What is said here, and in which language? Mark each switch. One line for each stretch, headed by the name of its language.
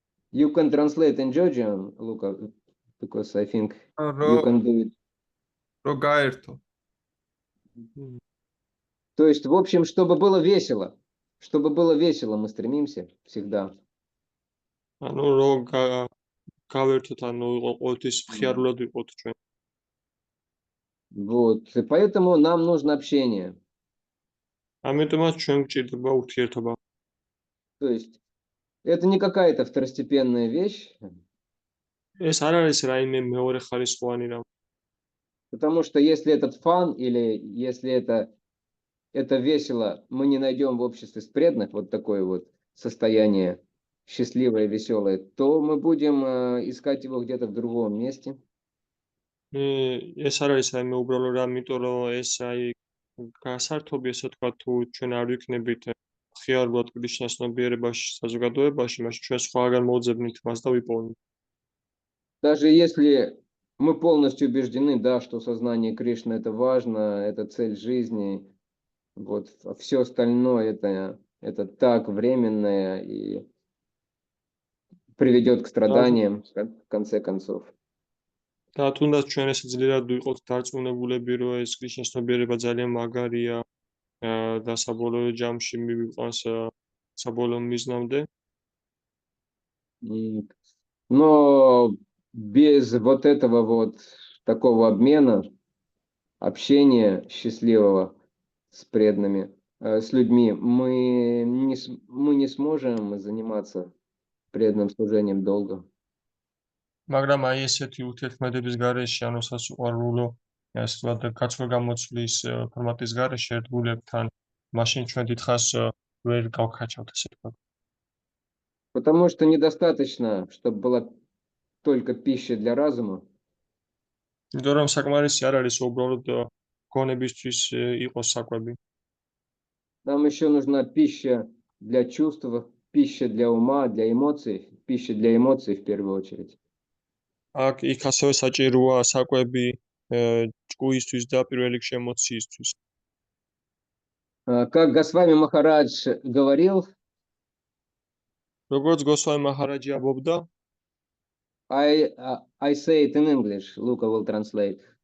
English: You can translate in Georgian, Luca, because I think you can do it. Рогаерто.
Russian: То есть, в общем, чтобы было весело. Чтобы было весело, мы стремимся всегда.
Georgian: ანუ რომ გავერთოთ, ანუ ყოველთვის მხიარულად ვიყოთ ჩვენ.
Russian: Вот, и поэтому нам нужно общение.
Georgian: ამიტომაც ჩვენ გვჭირდება ურთიერთობა.
Russian: То есть, это не какая-то второстепенная вещь.
Georgian: ეს არ არის რაიმე მეორე ხარისხოვანი რამ.
Russian: Потому что если этот фан или если это весело, мы не найдем в обществе преданных вот такое вот состояние счастливое, веселое, то мы будем искать его где-то в другом месте.
Georgian: ეს არ არის რაიმე უბრალო რამ, იმიტომ რომ ეს აი გასართობი ესე თქვა თუ ჩვენ არ ვიქნებით მხიარულად კრიშნას ნებიერებაში, საზოგადოებაში, მაშინ ჩვენ სხვაგან მოძებნით მას და ვიპოვნით.
Russian: Даже если мы полностью убеждены, да, что сознание Кришны это важно, это цель жизни, вот, а все остальное это так временное и приведет к страданиям в конце концов.
Georgian: და თუნდაც ჩვენ ესე ძლიერად ვიყოთ დარწმუნებულები, რომ ეს კრიშნას ნებიერება ძალიან მაგარია და საბოლოო ჯამში მივიყვანს საბოლოო მიზნამდე.
Russian: Но без вот этого вот такого обмена, общения счастливого с преданными, с людьми, мы не сможем заниматься преданным служением долго.
Georgian: მაგრამ აი ესეთი ურთიერთქმედების გარეშე, ანუ სასუყარულო, ასე ვთქვათ, გაცვლა-გამოცვლის ფორმატის გარეშე ერთგულებთან, მაშინ ჩვენ დიდხანს ვერ გავქაჩავთ, ასე ვთქვათ.
Russian: Потому что недостаточно, чтобы была только пища для разума.
Georgian: იმიტომ რომ საკმარისი არ არის უბრალოდ გონებისთვის იყოს საკვები.
Russian: Нам еще нужна пища для чувств, пища для ума, для эмоций, пища для эмоций в первую очередь.
Georgian: აქ იქ ასევე საჭიროა საკვები ჭკუისთვის და პირველ რიგში ემოციისთვის.
Russian: Как Госвами Махарадж говорил,
Georgian: როგორც გოსვამი მაჰარაჯი ამბობდა,
English: I say it in English, Luca will translate.